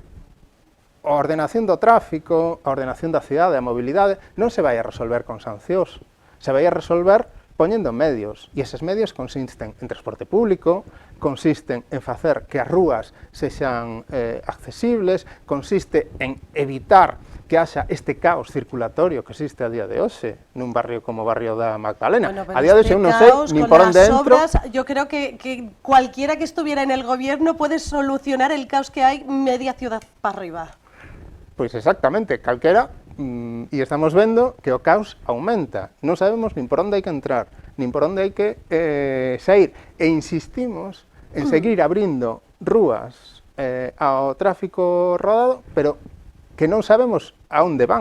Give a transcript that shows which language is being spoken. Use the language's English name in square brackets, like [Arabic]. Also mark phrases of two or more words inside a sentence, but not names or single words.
[Galician] a ordenación do tráfico, a ordenación da cidade, a mobilidade, non se vai a resolver con sancións, se vai a resolver poñendo medios, e eses medios consisten en transporte público, consisten en facer que as rúas sexan accesibles, consiste en evitar que haxa este caos circulatorio que existe a día de hoxe nun barrio como o barrio da Magdalena. Bueno, a día de hoxe non sei nin por onde entro. [Spanish] Obras, yo creo que cualquiera que estuviera en el gobierno puede solucionar el caos que hay media ciudad para arriba. [Galician] Pois exactamente, calquera, e estamos vendo que o caos aumenta. Non sabemos nin por onde hai que entrar, nin por onde hai que sair, e insistimos en seguir abrindo rúas ao tráfico rodado, pero que non sabemos a onde van.